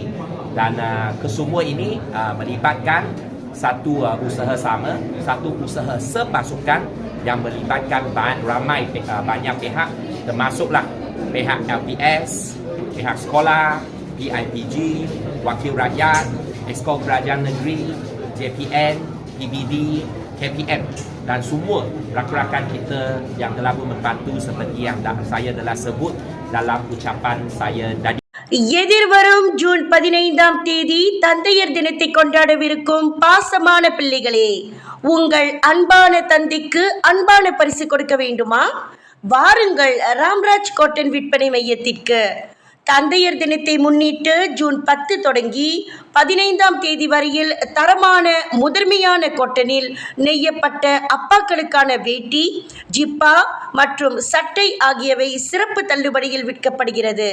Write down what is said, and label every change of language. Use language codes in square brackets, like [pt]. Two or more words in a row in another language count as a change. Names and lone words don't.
[ms] Dan kesemua ini melibatkan satu usaha sama, satu usaha sepasukan yang melibatkan banyak pihak, termasuklah pihak LPS, pihak sekolah, PIPG, Wakil Rakyat, Exco Kerajaan Negeri, JPN, PBD, KPM dan semua rakan-rakan kita yang telah pun membantu seperti yang saya telah sebut dalam ucapan saya tadi. [ta] எதிர்வரும் ஜூன் 15ஆம் தேதி தந்தையர் தினத்தை கொண்டாடவிருக்கும் பாசமான பிள்ளைகளே, உங்கள் அன்பான தந்தைக்கு அன்பான பரிசு கொடுக்க வேண்டுமா? வாருங்கள் ராம்ராஜ் காட்டன் விற்பனை மையத்திற்கு. தந்தையர் தினத்தை முன்னிட்டு ஜூன் 10 தொடங்கி 15ஆம் தேதி வரையில் தரமான முதன்மையான காட்டனில் நெய்யப்பட்ட அப்பாக்களுக்கான வேட்டி, ஜிப்பா மற்றும் சட்டை ஆகியவை சிறப்பு தள்ளுபடியில் விற்கப்படுகிறது.